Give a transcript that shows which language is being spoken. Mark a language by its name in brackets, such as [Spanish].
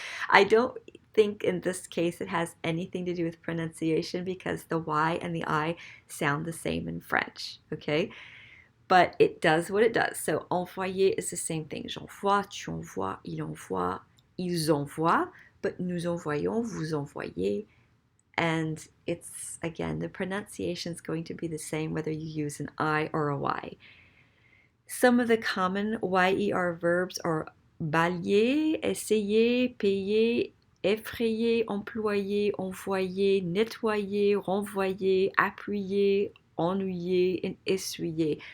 [English] I don't think in this case it has anything to do with pronunciation because the Y and the I sound the same in French, okay? But it does what it does. So envoyer is the same thing. [French] J'envoie, tu envoies, il envoie, ils envoient, but nous envoyons, vous envoyez. [English] And it's, again, the pronunciation is going to be the same whether you use an I or a Y. Some of the common YER verbs are balayer, essayer, payer, effrayer, employer, envoyer, nettoyer, renvoyer, appuyer, ennuyer, and essuyer.